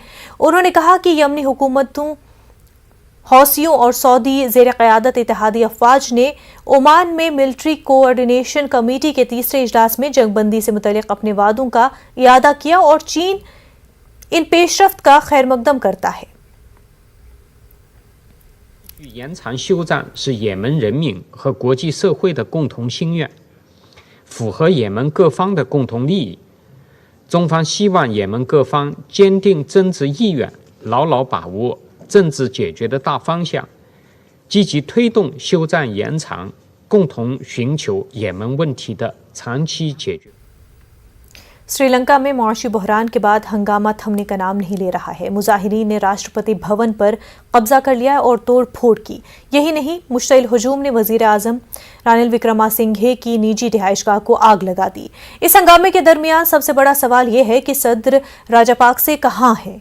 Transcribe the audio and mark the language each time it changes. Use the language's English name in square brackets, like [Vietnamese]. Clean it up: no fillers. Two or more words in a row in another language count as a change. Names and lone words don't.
[Urdu] انہوں نے کہا کہ یمنی حکومتوں، حوثیوں اور سعودی زیر قیادت اتحادی افواج نے عمان میں ملٹری کوآرڈینیشن کمیٹی کے تیسرے اجلاس میں جنگ بندی سے متعلق اپنے وعدوں کا اعادہ کیا اور چین ان پیشرفت کا خیر مقدم کرتا ہے. [Chinese] 延长休战是也门人民和国际社会的共同心愿，符合也门各方的共同利益。中方希望也门各方坚定政治意愿，牢牢把握政治解决的大方向，积极推动休战延长，共同寻求也门问题的长期解决。 [Urdu] سری لنکا میں معاشی بحران کے بعد ہنگامہ تھمنے کا نام نہیں لے رہا ہے. مظاہرین نے راشٹرپتی بھون پر قبضہ کر لیا اور توڑ پھوڑ کی. یہی نہیں، مشتعل ہجوم نے وزیر اعظم رانل وکرماسنگھے کی نجی رہائش گاہ کو آگ لگا دی. اس ہنگامے کے درمیان سب سے بڑا سوال یہ ہے کہ صدر راجاپکسے کہاں ہے.